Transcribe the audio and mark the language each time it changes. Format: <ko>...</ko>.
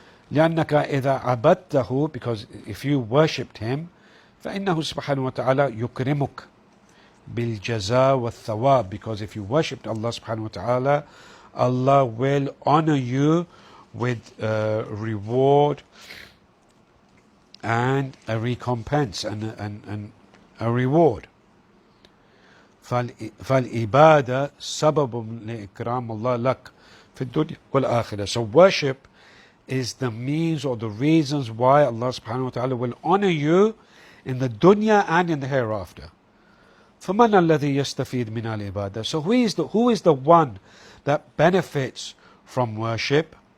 <ar>لأنك إذا عبدته,</ar> <en>because if you worshipped him,</en> <ar>فإنه سبحانه وتعالى يكرمك بالجزاء والثواب,</ar> <en>because if you worshipped Allah subhanahu wa ta'ala, Allah will honor you with reward and a recompense and a reward.</en> <ar>فالإبادة سبب لإكرام الله لك في الدنيا والآخرة.</ar> <en>So worship is the means or the reasons why Allah subhanahu wa ta'ala will honor you in the dunya and in the hereafter.</en> <ar>فَمَنَ الَّذِي يَسْتَفِيدْ مِنَ الْعِبَادَةِ.</ar> <en>So who is the one that benefits from worship?</en>